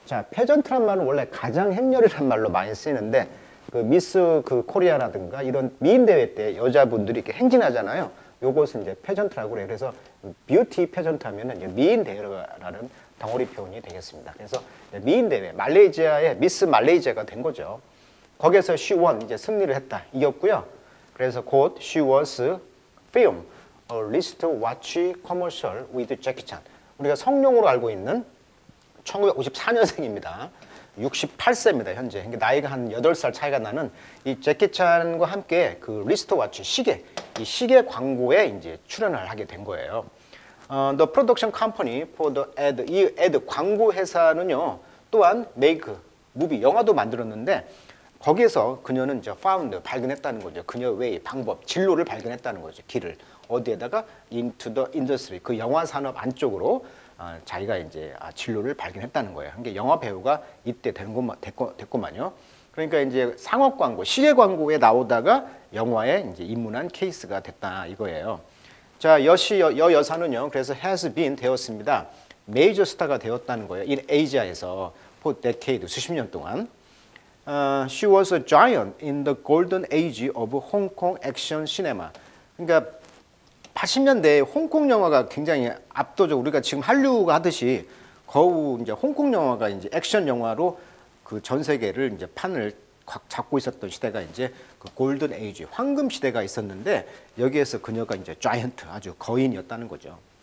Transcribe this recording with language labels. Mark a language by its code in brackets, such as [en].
[ko] 페전트란 말은 원래 가장 행렬이란 말로 많이 쓰이는데, 미스 코리아라든가 이런 미인 대회 때 여자분들이 이렇게 행진하잖아요. 요것은 이제 페전트라고 그래요. 그래서 뷰티 페전트 하면은 이제 미인 대회라는 덩어리 표현이 되겠습니다. 그래서 미인 대회, 말레이시아의 미스 말레이시아가 된 거죠. 거기에서 [en] she won, [ko] 이제 승리를 했다, 이겼고요. 그래서 곧 [en] she was film, a wristwatch commercial with Jackie Chan. [ko] 우리가 성룡으로 알고 있는 1954년생입니다. 68세입니다, 현재. 나이가 한 8살 차이가 나는 이 제키 찬과 함께 그 리스트워치, 시계, 이 시계 광고에 이제 출연을 하게 된 거예요. [en] The production company for the ad, [ko] 이 ad 광고 회사는요, 또한 make, movie, 영화도 만들었는데, 거기에서 그녀는 이제 found, 발견했다는 거죠. 그녀의 way, 방법, 진로를 발견했다는 거죠. 길을. 어디에다가? [en] into the industry, [ko] 그 영화 산업 안쪽으로 자기가 이제 진로를 발견했다는 거예요. 그러니까 영화 배우가 이때 됐구만요. 그러니까 이제 상업 광고, 시계 광고에 나오다가 영화에 이제 입문한 케이스가 됐다 이거예요. 자, 여사는요. 그래서 [en] has been [ko] 되었습니다. 메이저 스타가 되었다는 거예요. [en] in Asia [ko] 에서 [en] for decade [ko] 수십 년 동안. [en] She was a giant in the golden age of Hong Kong action cinema. [ko] 그러니까 80년대에 홍콩 영화가 굉장히 압도적. 우리가 지금 한류가 하듯이 거우 이제 홍콩 영화가 이제 액션 영화로 그 전 세계를 이제 판을 잡고 있었던 시대가 이제 그 골든 에이지, 황금 시대가 있었는데 여기에서 그녀가 이제 자이언트, 아주 거인이었다는 거죠.